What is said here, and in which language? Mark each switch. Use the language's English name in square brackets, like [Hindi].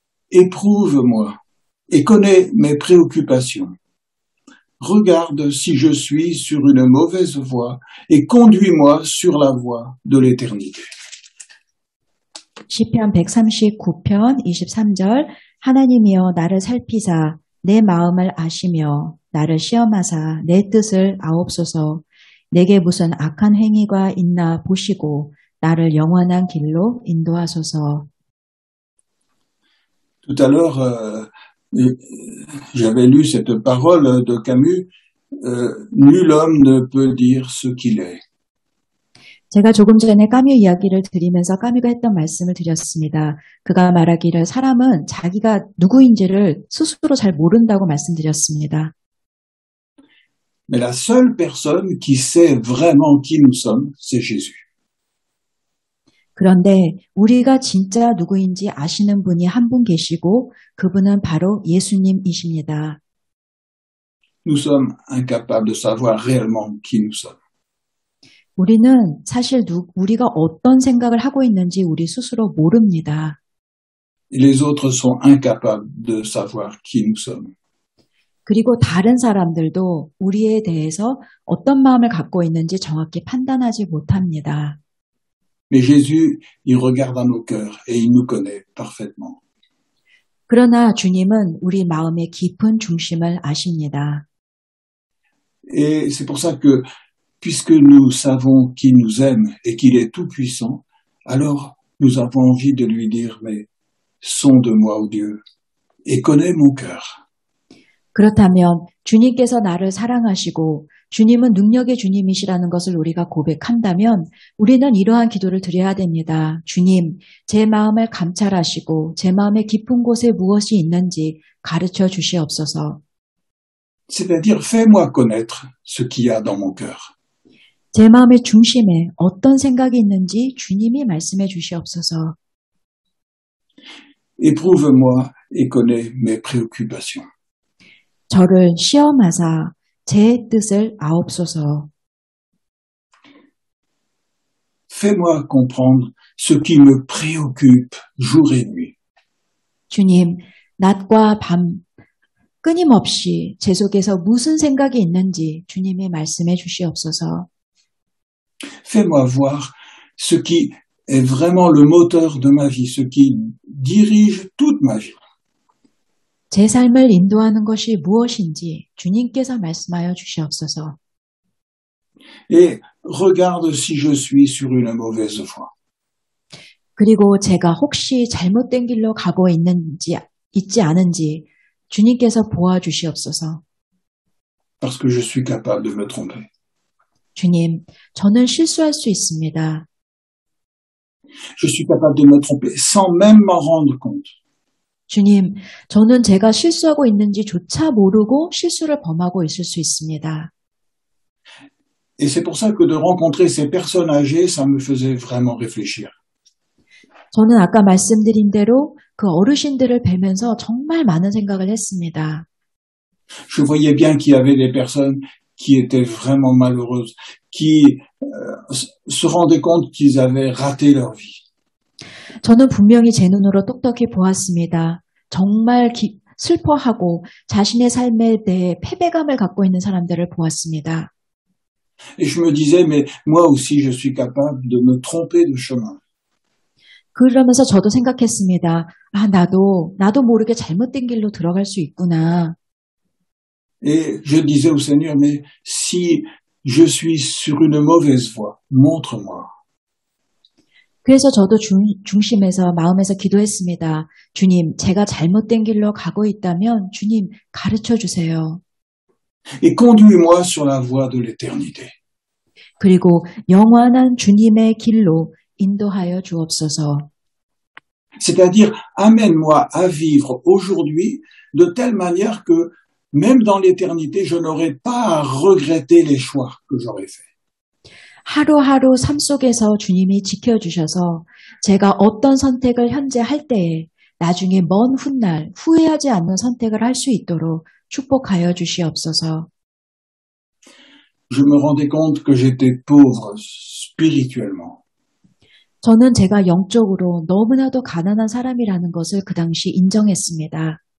[French] Éprouve-moi et connais mes préoccupations. Regarde si je suis sur une mauvaise voie et conduis-moi sur la voie de l'éternité. [Korean] 시편 139편 23절 하나님이여 나를 살피사 내 마음을 아시며 나를 시험하사 내 뜻을 아옵소서. 내게 무슨 악한 행위가 있나 보시고 나를 영원한 길로 인도하소서. [French] Tout à l'heure, j'avais lu cette parole de Camus, nul homme ne peut dire ce qu'il est. [Korean] 제가 조금 전에 까뮤 이야기를 드리면서 까뮤가 했던 말씀을 드렸습니다. 그가 말하기를 사람은 자기가 누구인지를 스스로 잘 모른다고 말씀드렸습니다. [French] Mais la seule personne qui sait vraiment qui nous sommes, c'est Jésus. [Korean] 그런데 우리가 진짜 누구인지 아시는 분이 한 분 계시고 그분은 바로 예수님이십니다. [French] Nous sommes incapables de savoir réellement qui nous sommes. [Korean] 우리는 사실 우리가 어떤 생각을 하고 있는지 우리 스스로 모릅니다. [French] Et les autres sont incapables de savoir qui nous sommes. [Korean] 그리고 다른 사람들도 우리에 대해서 어떤 마음을 갖고 있는지 정확히 판단하지 못합니다. [French] Mais Jésus, il regarde à nos cœurs et il nous connaît parfaitement. [Korean] 그러나 주님은 우리 마음의 깊은 중심을 아십니다. [French] Et c'est pour ça que, puisque nous savons qu'il nous aime et qu'il est tout-puissant, alors nous avons envie de lui dire, mais sonde-moi, ô Dieu, et connais mon cœur. [Korean] 그렇다면 주님께서 나를 사랑하시고 주님은 능력의 주님이시라는 것을 우리가 고백한다면 우리는 이러한 기도를 드려야 됩니다. 주님, 제 마음을 감찰하시고 제 마음의 깊은 곳에 무엇이 있는지 가르쳐 주시옵소서. [French] C'est-à-dire, fais-moi connaître ce qu'il y a dans mon cœur. [Korean] 제 마음의 중심에 어떤 생각이 있는지 주님이 말씀해 주시옵소서. [French] Éprouve-moi et connais mes préoccupations. [Korean] 저를 시험하사 제 뜻을 아옵소서. [French] Fais-moi comprendre ce qui me préoccupe jour et nuit. [Korean] 주님, 낮과 밤 끊임없이 제 속에서 무슨 생각이 있는지 주님이 말씀해 주시옵소서. [French] Fais-moi voir ce qui est vraiment le moteur de ma vie, ce qui dirige toute ma vie. [Korean] 제 삶을 인도하는 것이 무엇인지 주님께서 말씀하여 주시옵소서. [French] Et regarde si je suis sur une mauvaise voie. [Korean] 그리고 제가 혹시 잘못된 길로 가고 있지 않은지 주님께서 보아주시옵소서. [French] Parce que je suis capable de me tromper. [Korean] 주님, 저는 실수할 수 있습니다. [French] Je suis capable de me tromper sans même m'en rendre compte. [Korean] 주님, 저는 제가 실수하고 있는지조차 모르고 실수를 범하고 있을 수 있습니다. [French] Et c'est pour ça que de rencontrer ces personnes âgées, ça me faisait vraiment réfléchir. [Korean] 저는 아까 말씀드린 대로 그 어르신들을 뵈면서 정말 많은 생각을 했습니다. [French] Je voyais bien qu'il y avait des personnes qui étaient vraiment malheureuses, qui se rendaient compte qu'ils avaient raté leur vie. [Korean] 저는 분명히 제 눈으로 똑똑히 보았습니다. 정말 슬퍼하고 자신의 삶에 대해 패배감을 갖고 있는 사람들을 보았습니다. [French] Et je me disais, mais moi aussi je suis capable de me tromper de chemin. [Korean] 그러면서 저도 생각했습니다. 나도 모르게 잘못된 길로 들어갈 수 있구나. [French] Et je disais au Seigneur, mais si je suis sur une mauvaise voie, montre-moi. [Korean] 그래서 저도 중심에서 마음에서 기도했습니다. 주님, 제가 잘못된 길로 가고 있다면 주님 가르쳐 주세요. [French] Et conduis-moi sur la voie de l'éternité. [Korean] 그리고 영원한 주님의 길로 인도하여 주옵소서. [French] C'est-à-dire, amène-moi à vivre aujourd'hui de telle manière que même dans l'éternité, je n'aurai pas à regretter les choix que j'aurais faits. [Korean] 하루하루 삶 속에서 주님이 지켜주셔서 제가 어떤 선택을 현재 할 때에 나중에 먼 훗날 후회하지 않는 선택을 할 수 있도록 축복하여 주시옵소서. [French] Je me rendais compte que j'étais pauvre spirituellement. [Korean] 저는 제가 영적으로 너무나도 가난한 사람이라는 것을 그 당시 인정했습니다.